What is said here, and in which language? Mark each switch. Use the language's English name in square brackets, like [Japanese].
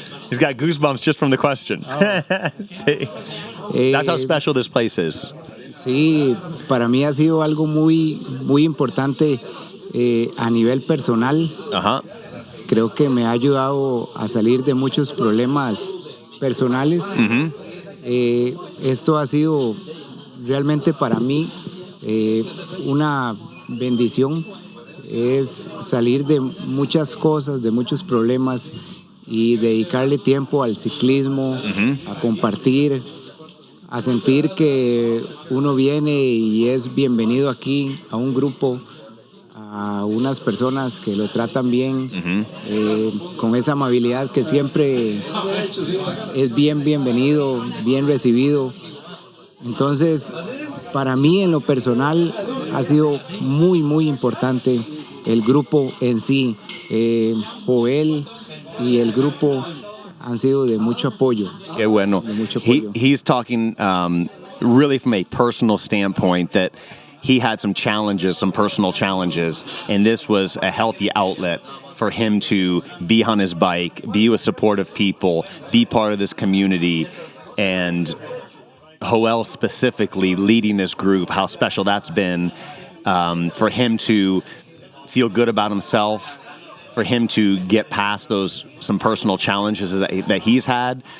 [English] He's got goosebumps just from the question. Sí. That's how special this place is. [Spanish] Sí, para mí ha sido algo muy, muy importante a nivel personal. Ajá. Creo que me ha ayudado a salir de muchos problemas personales. Uh-huh. Esto ha sido realmente para mí una bendición. Es salir de muchas cosas, de muchos problemas y dedicarle tiempo al ciclismo, uh-huh, a compartir, a sentir que uno viene y es bienvenido aquí a un grupo, a unas personas que lo tratan bien, uh-huh, con esa amabilidad que siempre es bienvenido, bien recibido. Entonces, para mí en lo personal ha sido muy, muy importante el grupo en sí. Joel y el grupo han sido de mucho apoyo. Qué bueno. De mucho apoyo. [English] He's talking really from a personal standpoint that he had some challenges, some personal challenges, and this was a healthy outlet for him to be on his bike, be with supportive people, be part of this community, and Joel specifically leading this group, how special that's been for him to feel good about himself, for him to get past some personal challenges that he's had.